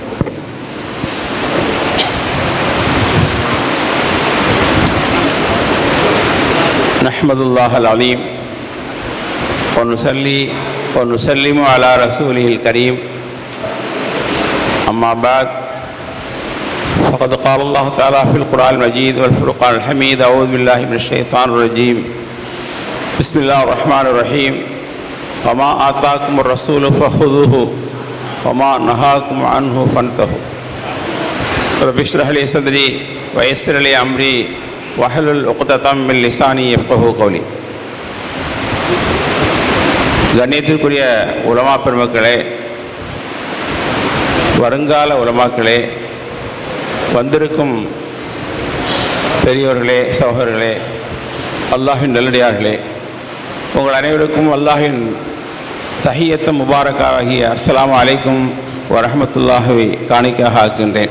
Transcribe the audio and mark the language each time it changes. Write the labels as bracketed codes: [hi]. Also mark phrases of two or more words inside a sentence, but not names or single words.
[ar] نحمد الله العليم و نصلي و نسلم على رسوله الكريم. أما بعد. فقد قال الله تعالى في القرآن المجيد والفرقان الحميد. أعوذ بالله من الشيطان الرجيم. بسم الله الرحمن الرحيم. وما آتاكم الرسول فخذوه وما نهاكم عنه فانتهوا. رب اشرح لي صدري ويسر لي أمري واحلل عقدة من لساني يفقهوا قولي. [ta] கண்ணியத்திற்குரிய உலமா பெருமக்களே, வருங்கால உலமாக்களே, வந்திருக்கும் பெரியோர்களே, சகோதரர்களே, அல்லாஹின் நல்லடியார்களே, உங்கள் அனைவருக்கும் அல்லாஹின் தஹியத்து முபாரக்காகிய [ar] السلام عليكم ورحمة الله [ta] காணிக்காக ஆக்கின்றேன்.